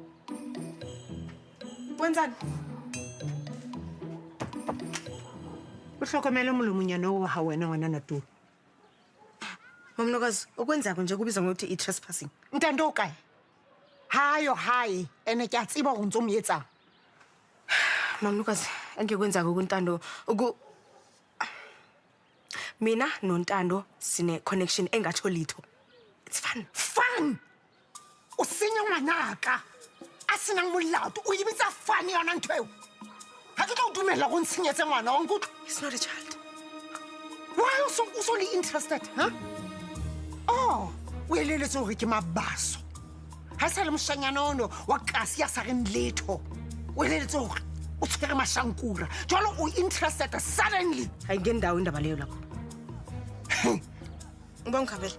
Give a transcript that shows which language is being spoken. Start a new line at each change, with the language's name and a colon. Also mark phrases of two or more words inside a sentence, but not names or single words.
Zulu: Wenzani?
Southern Sotho: o hlokomele molomonyana o ha wena ngwana Natulo.
Zulu: Mamnokazi, okwenzako nje kubiza ngokuthi i-trespassing.
Southern Sotho: Ntando o kae? Hayo hayi, ene ke a tseba go ntse o mo etsang.
Zulu: Mamnokazi, engikwenzako kuNtando mina noNtando sine connection engatsho litho.
English: It's fun. Fun!
Southern Sotho: O senya ngwanaka. A senang molato, o ibitsa fun yona ntho eo. Ha ke tla o dumela go ntshenyetse ngwana wa nkutlo.
English: He's not a child. Why so only interested, huh?
Southern Sotho: Oh, o eleletse hore ke mabaso. Ha sa le moshanyana ono wa kasi ya sa reng letho. O eleletse hore o tshwere mashankura. Jalo o
English: interested suddenly.
Zulu: Ayingeni ndawo indaba leyo lapho. Ngibongikhabela.